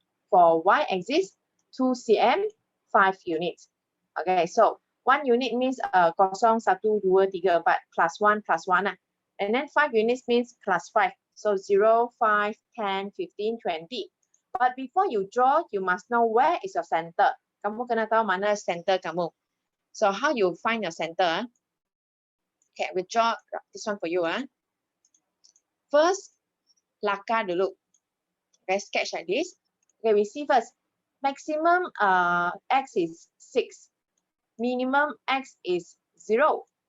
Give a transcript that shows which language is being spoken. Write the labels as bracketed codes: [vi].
[en] For y-axis 2 cm 5 units. Okay, so 1 unit means 0, 1, 2, 3, 4 plus 1 plus 1. And then 5 units means plus 5. So 0, 5, 10, 15, 20. But before you draw, you must know where is your center. [ms] Kamu kena tahu mana center kamu. [en] So how you find your center? Okay, we draw this one for you. First, lakar dulu. Okay, sketch like this. Okay, we see first. Maximum x is 6. Minimum x is 0.